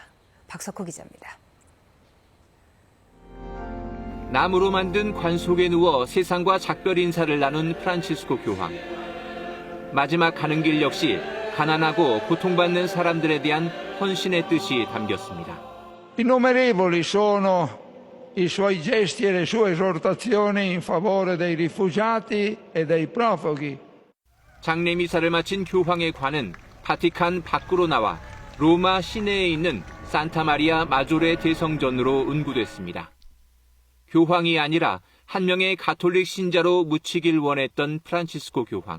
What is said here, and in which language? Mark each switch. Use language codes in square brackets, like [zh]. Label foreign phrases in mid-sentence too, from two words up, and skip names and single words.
[ko] 박석호 기자입니다. 나무로 만든 관 속에 누워 세상과 작별 인사를 나눈 프란치스코 교황. 마지막 가는 길 역시 가난하고 고통받는 사람들에 대한 헌신의 뜻이 담겼습니다. [it] Innumerevoli sono i suoi gesti e le sue esortazioni in favore dei rifugiati e dei profughi. [ko] 장례 미사를 마친 교황의 관은 바티칸 밖으로 나와 로마 시내에 있는 산타 마리아 마조레 대성전으로 운구됐습니다. 교황이 아니라 한 명의 가톨릭 신자로 묻히길 원했던 프란치스코 교황.